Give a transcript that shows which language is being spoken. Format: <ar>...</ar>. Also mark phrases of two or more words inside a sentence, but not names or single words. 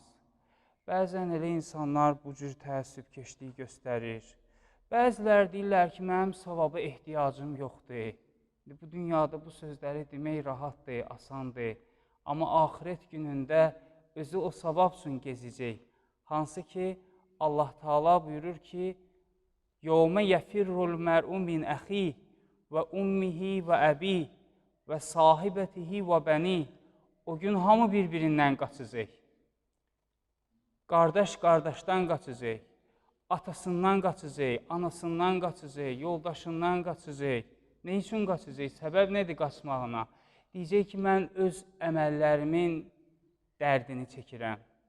<az>Bəzən elə insanlar bu cür təəssübkeşlik göstərir. Bəzilər deyirlər ki, mənim savaba ehtiyacım yoxdur. Bu dünyada bu sözləri demək rahatdır, asandır. Amma axirət günündə özü o savab üçün gezəcək. Hansı ki, Allah Teala buyurur ki,</az> <ar>يَوْمَ يَفِرُّ الْمَرْءُ مِنْ أَخِيهِ وَأُمِّهِ وَأَبِيهِ وَصَاحِبَتِهِ وَبَنِيهِ.</ar> <az>O gün hamı bir-birindən qaçacaq. Qardaş qardaşdan qaçacaq, atasından qaçacaq, anasından qaçacaq, yoldaşından qaçacaq. Nə üçün qaçacaq? Səbəb nədir qaçmağına? Deyəcək ki, mən öz əməllərimin dərdini çəkirəm.</az>